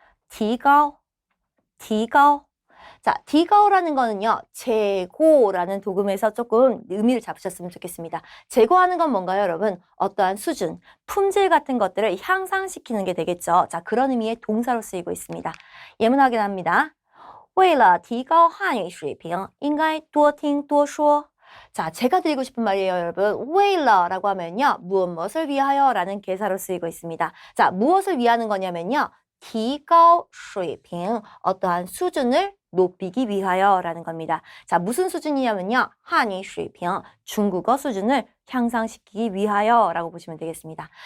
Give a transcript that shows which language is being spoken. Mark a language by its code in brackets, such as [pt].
[zh] 提高, 提高. [ko] 자, 디가오라는 거는요, 재고라는 도금에서 조금 의미를 잡으셨으면 좋겠습니다. 재고하는 건 뭔가요, 여러분? 어떠한 수준, 품질 같은 것들을 향상시키는 게 되겠죠. 자, 그런 의미의 동사로 쓰이고 있습니다. 예문 확인합니다. [zh] 为了提高汉语水平应该多听多说. [ko] 자, 제가 드리고 싶은 말이에요, 여러분. 为了라고 하면요, 무엇을 위하여 라는 개사로 쓰이고 있습니다. 자, 무엇을 위하는 거냐면요, 提高水平, 어떠한 수준을 높이기 위하여 라는 겁니다. 자, 무슨 수준이냐면요. 한유 수이핑, 중국어 수준을 향상시키기 위하여 라고 보시면 되겠습니다.